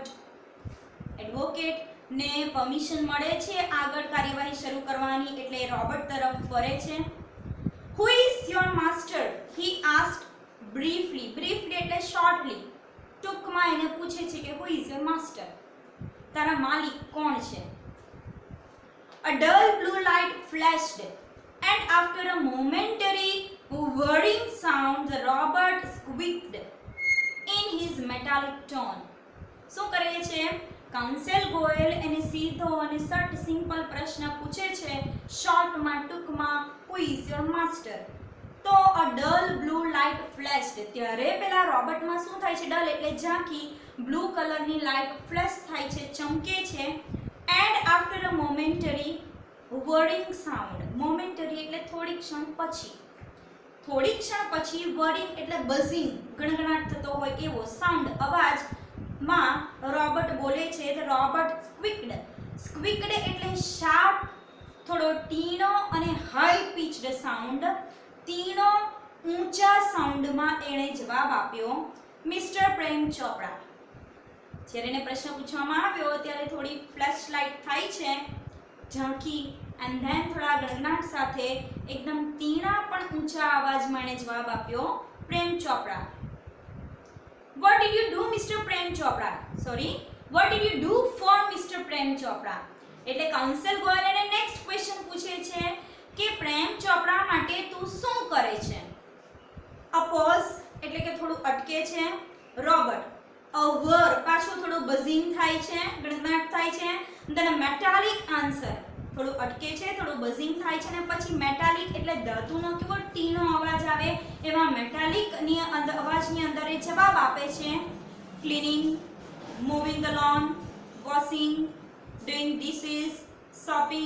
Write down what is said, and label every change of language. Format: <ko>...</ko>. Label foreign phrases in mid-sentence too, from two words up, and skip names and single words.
<gu>એડવોકેટ ને પરમિશન મળે છે આગળ કાર્યવાહી શરૂ કરવાની, એટલે રોબર્ટ તરફ ફરે છે.</gu> <en>Who is your master? He asked briefly.</en> <gu>બ્રીફલી એટલે શોર્ટલી, ટૂંકમાં એને પૂછે છે કે</gu> <en>who is your master,</en> <gu>તારા માલિક કોણ છે?</gu> <en>A dull blue light flashed, and after a momentary whirring sound, the robot squeaked in his metallic tone.</en> <gu>શું કરે છે? કાઉન્સિલ ગોયલ એને સીધો અને સટ સિમ્પલ પ્રશ્ન પૂછે છે, શોર્ટમાં, ટૂંકમાં,</gu> <en>who is your master?</en> <gu>તો</gu> <en>a dull blue light flashed,</en> <gu>ત્યારે પેલા રોબોટમાં શું થાય છે? ડલ એટલે ઝાંખી, બ્લુ કલરની લાઇટ ફ્લેશ થાય છે, ચમકે છે.</gu> <en>and after a momentary whirring sound.</en> <gu>મોમેન્ટરી એટલે થોડી ક્ષણ પછી, whirring એટલે બઝિંગ, ગણગણાટ થતો હોય એવો સાઉન્ડ, અવાજમાં રોબોટ બોલે છે.</gu> <en>the robot squeaked</en> <gu>એટલે શાર્પ, થોડો તીણો અને</gu> <en>high pitched sound,</en> <gu>તીણો ઊંચા સાઉન્ડમાં એણે જવાબ આપ્યો, મિસ્ટર પ્રેમ ચોપડા. જ્યારે એને પ્રશ્ન પૂછવામાં આવ્યો ત્યારે થોડી</gu> <en>flash light</en> <gu>થાય છે, ઝાંખી,</gu> <en>and then</en> <gu>થોડા ગણગણાટ સાથે એકદમ તીણા પણ ઊંચા અવાજમાં એણે જવાબ આપ્યો, પ્રેમ ચોપડા.</gu> <en>What did you do, Mr. Prem Chopra? What did you do for Mr. Prem Chopra?</en> <gu>એટલે કાઉન્સિલ ગોયલ એને</gu> <en>next question</en> <gu>પૂછે છે કે પ્રેમ ચોપડા માટે તું શું કરે છે?</gu> <en>a pause</en> <gu>એટલે કે થોડું અટકે છે રોબોટ.</gu> <en>a whir</en> <gu>પાછું થોડું બઝિંગ થાય છે, ગણગણાટ થાય છે.</gu> <en>then metallic answer,</en> <gu>થોડું અટકે છે, થોડું બઝિંગ થાય છે, અને પછી મેટાલિક એટલે ધાતુનો કેવો ટીનો અવાજ આવે એવા મેટાલિકની અવાજની અંદર એ જવાબ આપે છે,</gu> <en>cleaning, mowing the lawn, washing, doing dishes, shopping.</en>